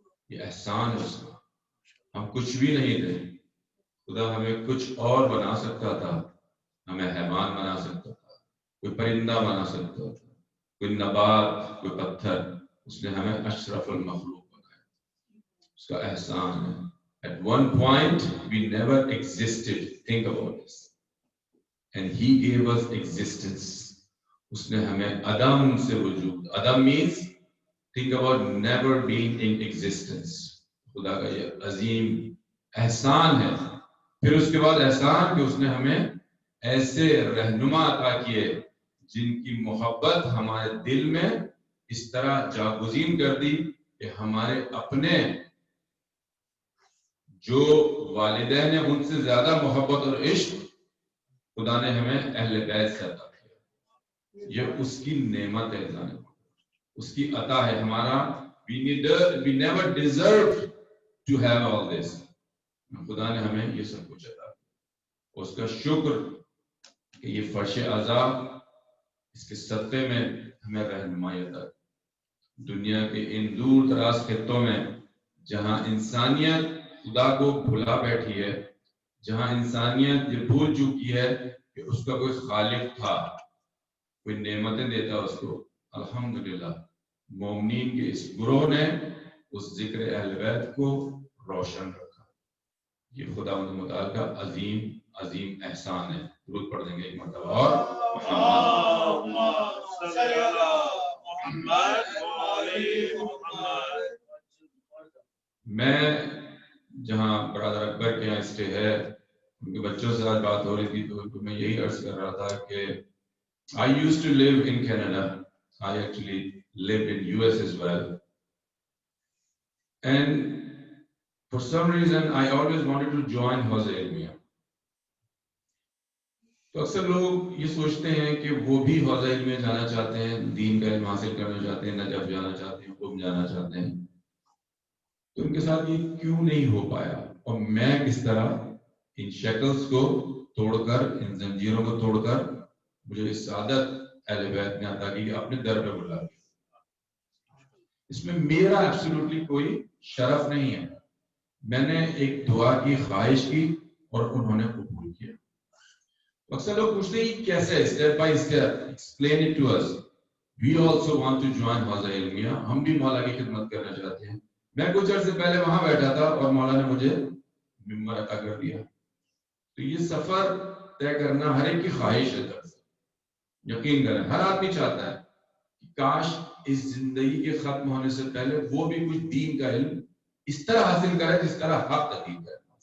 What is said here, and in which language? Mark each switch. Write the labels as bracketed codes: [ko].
[ur] یہ احسان ہے اس کا. ہم کچھ بھی نہیں تھے، خدا ہمیں کچھ اور بنا سکتا تھا. ہمیں حیوان بنا سکتا تھا، کوئی پرندہ بنا سکتا تھا، کوئی نبات، کوئی پتھر. اس نے ہمیں اشرف المخلوق بنایا. اس کا احسان ہے. [en] At one point, we never existed. Think about this. And he gave us existence. [ur] اس نے ہمیں عدم سے وجود. [en] Adam means, think about never being in existence. [ur] خدا کا یہ عظیم احسان ہے. پھر اس کے بعد احسان کہ اس نے ہمیں ایسے رہنما عطا کیے جن کی محبت ہمارے دل میں اس طرح جاگزین کر دی کہ ہمارے اپنے جو والدین ہیں ان سے زیادہ محبت اور عشق خدا نے ہمیں اہل بیت سے عطا کیا. یہ اس کی نعمت ہے، اس کی عطا ہے. [en] ہمارا we never deserved to have all this. [ur] خدا نے ہمیں یہ سب کچھ عطا کیا. اس کا شکر کہ یہ فرش عذاب اس کے صدقے میں ہمیں رہنمائی عطا کی. دنیا کے ان دور دراز خطوں میں جہاں انسانیت خدا کو بھلا بیٹھی ہے، جہاں انسانیت یہ بھول چکی ہے کہ اس کا کوئی خالق تھا، کوئی نعمتیں دیتا اس کو، الحمدللہ مومنین کے اس گروہ نے اس ذکر اہل بیت کو روشن رکھا. یہ خدا متعال کا عظیم عظیم احسان ہے. درود پڑھ دیں گے ایک مرتبہ اور [ar] اللهم صل على محمد وعلى محمد. [ur] میں جہاں برادر اکبر کے یہاں اسٹے ہے، ان کے بچوں سے آج بات ہو رہی تھی تو میں یہی عرض کر رہا تھا کہ [en] I used to live in Canada. I actually lived in US as well. And for some reason I always wanted to join Jose Ilmiya. [ur] تو اکثر لوگ یہ سوچتے ہیں کہ وہ بھی حوزہ علم میں جانا چاہتے ہیں، دین کا علم حاصل کرنا چاہتے ہیں، نجف جانا چاہتے ہیں، قم جانا چاہتے ہیں. تو ان کے ساتھ یہ کیوں نہیں ہو پایا، اور میں کس طرح ان شکلز کو توڑ کر، ان زنجیروں کو توڑ کر مجھے اس سعادت اہل بیت نے عطا کی کہ اپنے در پہ بلا لیا. اس میں میرا ایبسولوٹلی کوئی شرف نہیں ہے. میں نے ایک دعا کی، خواہش کی اور انہوں نے قبول کیا. اکثر لوگ پوچھتے ہیں کیسے، [en] Step by step explain it to us. We also want to join حوزہ علمیہ. [ur] ہم بھی مولا کی خدمت کرنا چاہتے ہیں. میں کچھ عرصے پہلے وہاں بیٹھا تھا اور مولا نے مجھے ممبر عطا کر دیا. تو یہ سفر طے کرنا ہر ایک کی خواہش ہے. یقین کریں ہر آدمی چاہتا ہے کہ کاش اس زندگی کے ختم ہونے سے پہلے وہ بھی کچھ دین کا علم اس طرح حاصل کرے جس طرح حق عقیدہ ہے.